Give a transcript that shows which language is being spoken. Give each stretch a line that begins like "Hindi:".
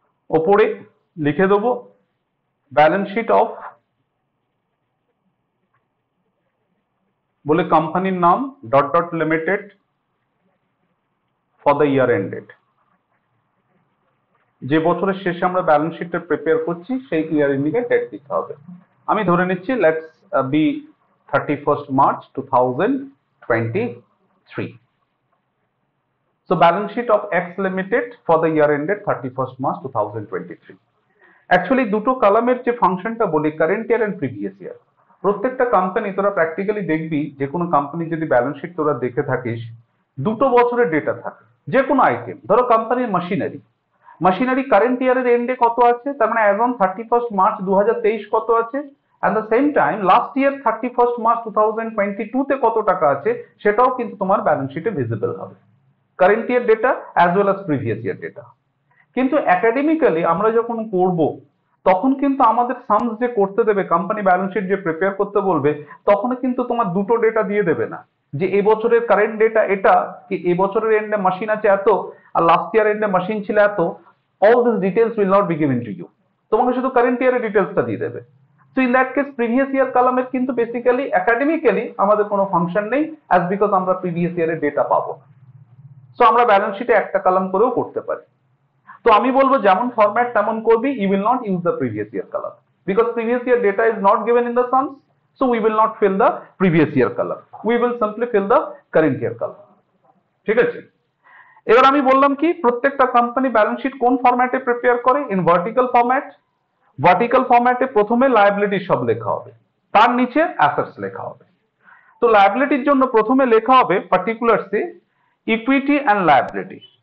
Bangla: ওপরে লিখে দেবো ব্যালেন্স শিট অফ, বলে কোম্পানির নাম dot dot limited for the year ended. যে বছরের শেষে আমরা ব্যালেন্স শিটটা প্রিপেয়ার করছি সেই ইয়ার এন্ডিং এর ডেট দিতে হবে। আমি ধরে নিচ্ছি
English: let's be
Bangla: 31st March 2023.
English: So balance sheet of X Limited for the year ended 31st March 2023.
Bangla: Actually দুটো কলামের যে ফাংশনটা বলি current year and previous year, প্রত্যেকটা কোম্পানি তোরা প্র্যাকটিক্যালি দেখবি, যে কোনো কোম্পানি যদি ব্যালেন্স শিট তোরা দেখে থাকিস দুটো বছরের ডেটা থাকে। যে কোনো আইটেম, ধরো কোম্পানির মেশিনারি কারেন্ট ইয়ারের এন্ডে কত আছে, তার মানে অ্যাজ অন 31st March 2023 কত আছে,
English: at the same time
Bangla: last year 31st March 2022 তে কত টাকা আছে সেটাও কিন্তু তোমার ব্যালেন্স শিটে ভিজিবল হবে, current year data as well as previous year data. কিন্তু একাডেমিক্যালি আমরা যখন করব তখন কিন্তু আমাদের সামস যে করতে দেবে, কোম্পানি ব্যালেন্স শিট যে প্রিপেয়ার করতে বলবে, তখন কিন্তু তোমার দুটো ডেটা দিয়ে দেবে না, যে এই বছরের কারেন্ট ডেটা এটা, কি এই বছরের এন্ডে মেশিন আছে এত আর লাস্ট ইয়ার এন্ডে মেশিন ছিল এত।
English: all this details will not be given to you,
Bangla: তোমাকে শুধু কারেন্ট ইয়ারের ডিটেলসটা দিয়ে দেবে।
English: so in that case
Bangla: previous year কলামের কিন্তু বেসিক্যালি একাডেমিক্যালি আমাদের কোনো ফাংশন নেই, অ্যাজ বিকজ আমরা প্রিভিয়াস ইয়ারের ডেটা পাবো। সো আমরা ব্যালেন্স শিটে একটা কলাম করেও করতে পারি। তো আমি বলবো যেমন ফরম্যাট তেমন করবি,
English: you will not use the previous year column because previous year data is not given in the sums, so we will not fill the previous year column, we will simply fill the current year column।
Bangla: ঠিক আছে, এবার আমি বললাম কি প্রত্যেকটা company balance sheet কোন ফরম্যাটে prepare করে, ইন ভার্টিক্যাল ফরম্যাট। ভার্টিক্যাল ফরম্যাটে প্রথমে লায়াবিলিটি সব লেখা হবে, তার নিচে অ্যাসেটস লেখা হবে। তো লায়াবিলিটির জন্য প্রথমে লেখা হবে পার্টিকুলারসে ইকুইটি অ্যান্ড লায়াবিলিটি।